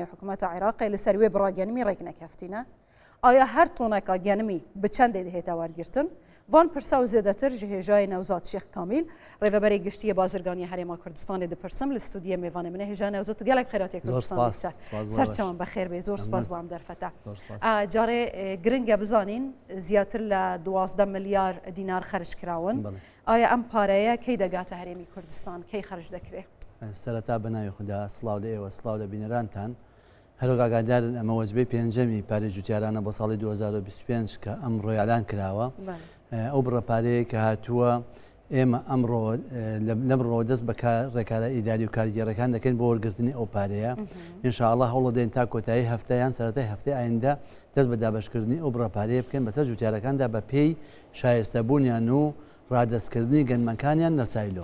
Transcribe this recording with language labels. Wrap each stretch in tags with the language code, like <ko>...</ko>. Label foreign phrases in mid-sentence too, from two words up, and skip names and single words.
<ku>hikûmeta Iraqê li ser wê bira genimî rêk nekeftîne aya her toneka genimî bi çendê dihête wergirtin van pirsa û zêdetir ji hêjayê Newzat Şêx Kamîl rêveberê giştiyê bazirganiya Herêma Kurdistanê dipirsim li studiyê mêvanê min e hêja Newzat gelek xêratê Kurdistanê ser çawan bexêr bê</ku> <ckb>زۆر سپاس بۆ ئەم دەرفەتە جارێ گرنگە بزانین زیاتر لە 12 ملیار دینار خەرج کراون ئایا ئەم پارەیە کەی دەگاتە هەرێمی کوردستان کەی خەرج دەکرێ سەرەتا بەناوی خودا سڵاو لە ئێوە سڵاو لە بینەرانتان هەروەک ئاگادارن ئەمە وەجبەی پێنجەمی پارێ جوتیارانە بۆ ساڵی 2025 کە ئەمڕۆ ئەعلان کراوە ئەو بڕەپارەیە کە هاتووە ئێمە ئەمڕۆ لەمڕۆ دەست بە ڕێکارە ئیداری و کاریگەڕەکان دەکەین بۆ وەرگرتنی ئەو پارەیە ئینشاءڵڵا هەوڵ دەین تا کۆتایی هەفتەیان سەرەتای هەفتەی ئایندا دەست بە دابەشکردنی ئەو بڕەپارەیە بکەین بەسەر جوتیارەکاندا بە پێی شایستەبوونیان و ڕادەستکردنی گەنمەکانیان نەسایلۆ</ckb>